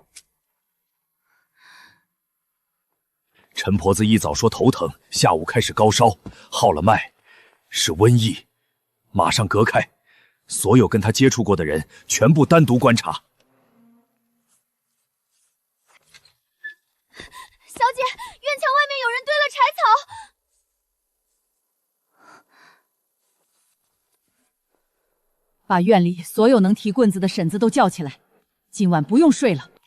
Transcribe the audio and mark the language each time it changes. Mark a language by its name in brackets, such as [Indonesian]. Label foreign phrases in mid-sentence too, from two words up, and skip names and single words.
[Chinese] 陳婆子一早說頭疼，下午開始高燒，號了脈，是瘟疫，馬上隔開，所有跟他接觸過的人全部單獨觀察。小姐，院牆外面有人堆了柴草。把院裡所有能提棍子的婶子都叫起來，今晚不用睡了。